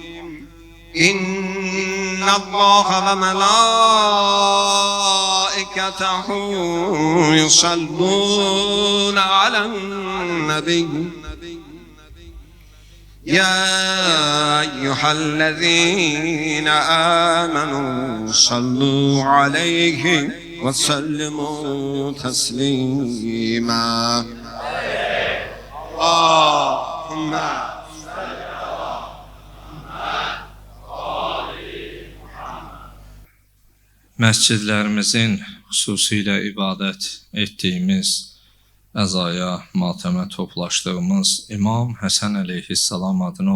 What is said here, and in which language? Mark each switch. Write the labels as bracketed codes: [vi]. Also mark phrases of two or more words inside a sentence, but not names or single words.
[ar] إن الله وملائكته يصلون على النبي يا أيها الذين آمنوا صلوا عليه وسلموا تسليما اللهم [az] Məscidlərimizin xüsusilə ibadət etdiyimiz, əzaya, matəmə toplaşdığımız İmam Həsən əleyhissalam adına